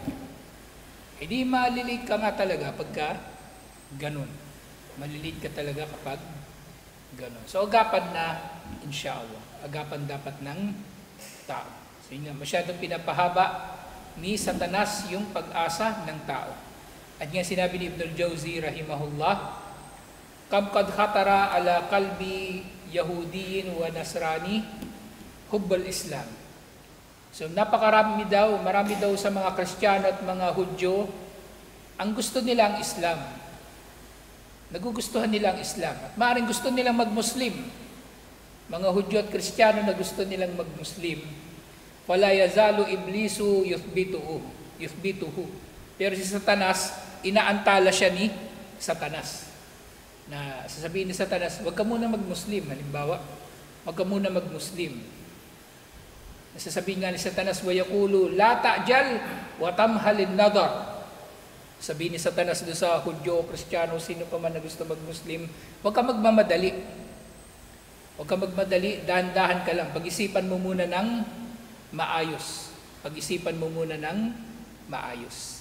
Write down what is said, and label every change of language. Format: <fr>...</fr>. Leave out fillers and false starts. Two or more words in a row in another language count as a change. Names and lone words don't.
<tl>Eh di malilate ka nga talaga pagka ganun. Malilate ka talaga kapag ganun. So agapan na, inshallah. Agapan dapat ng tao. So yun nga, masyadong pinapahaba ni Satanas yung pag-asa ng tao. At nga sinabi ni Ibn al-Jawzi rahimahullah,</tl> <ar>كم قد خطر على قلب يهودي ونصراني حب الإسلام.</ar> <tl>So marami daw sa mga Kristiyano at mga Hudyo, ang gusto nila ang Islam. Nagugustuhan nila ang Islam. At maaaring gusto nilang mag-Muslim. Mga Hudyo at Kristiyano na gusto nilang mag-Muslim.</tl> <ar>ولا يزال إبليس يثبطه.</ar> <tl>Pero si Satanas, inaantala siya ni Satanas. Na sasabihin ni Satanas, huwag ka muna mag-Muslim. Halimbawa, huwag ka muna mag-Muslim. Nasasabihin nga ni Satanas,</tl> <ar>وَيَقُولُ لَا تَعْجَلْ وَتَمْهَلِ النَّظَرِ.</ar> <tl>Sabihin ni Satanas doon sa Hudyo o Kristiyano, sino pa man na gusto mag-Muslim, huwag ka magmamadali. Huwag ka magmadali, dahan-dahan ka lang. Pag-isipan mo muna ng maayos. Pag-isipan mo muna ng maayos.</tl>